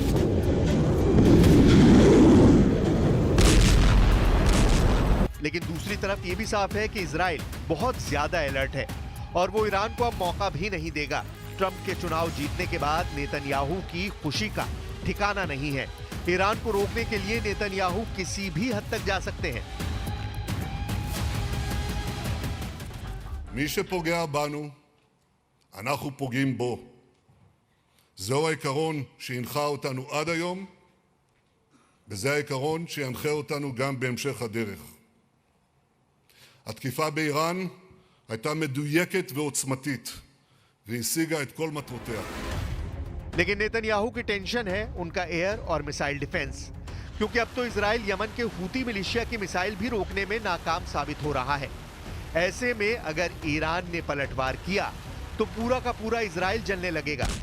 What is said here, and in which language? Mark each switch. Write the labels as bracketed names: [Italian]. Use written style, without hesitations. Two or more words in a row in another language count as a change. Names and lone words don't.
[Hindi] लेकिन दूसरी तरफ यह भी साफ है कि इजराइल बहुत ज्यादा अलर्ट है और वो ईरान को अब मौका भी नहीं देगा। ट्रंप के चुनाव जीतने के बाद नेतन्याहू की खुशी का ठिकाना नहीं है। ईरान को रोकने के लिए नेतन्याहू किसी भी हद तक जा सकते हैं। [Hebrew] מי שפוגע בנו, אנחנו פוגעים בו. זהו העיקרון שהנחה אותנו עד היום, וזה העיקרון שינחה אותנו גם בהמשך הדרך. התקיפה באיראן הייתה מדויקת ועוצמתית, והשיגה את כל מטרותיה. [Hindi] लेकिन नेतन्याहू की टेंशन है उनका एयर और [English] missile defense, [Hindi] क्योंकि अब तो इजराइल यमन के हूती मिलिशिया की मिसाइल भी रोकने में नाकाम साबित हो रहा है। ऐसे में अगर ईरान ने पलटवार किया तो पूरा का पूरा इजराइल जलने लगेगा।